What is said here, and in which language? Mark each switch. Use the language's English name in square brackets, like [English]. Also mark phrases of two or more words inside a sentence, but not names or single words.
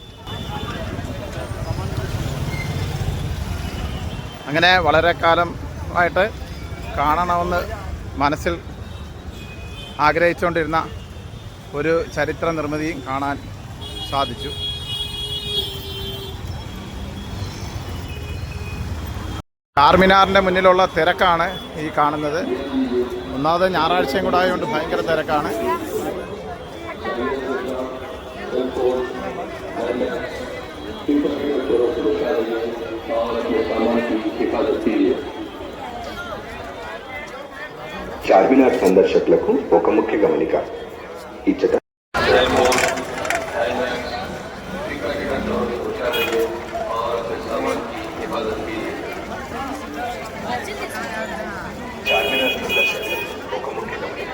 [Malayalam] അങ്ങനെ വളരെ കാലമായിട്ട് കാണണമെന്ന് മനസ്സിൽ ആഗ്രഹിച്ചുകൊണ്ടിരുന്ന ഒരു ചരിത്ര നിർമ്മിതിയും കാണാൻ സാധിച്ചു. ചാർമിനാറിൻ്റെ മുന്നിലുള്ള തിരക്കാണ് ഈ കാണുന്നത്. ഒന്നാമത് ഞായറാഴ്ചയും കൂടെ ആയതുകൊണ്ട് ഭയങ്കര തിരക്കാണ്. [Telugu] చార్మినార్ సందర్శకులకు ఒక ముఖ్య గమనిక. ఈ చార్మినార్ సందర్శకులకు ఒక ముఖ్య గమనిక.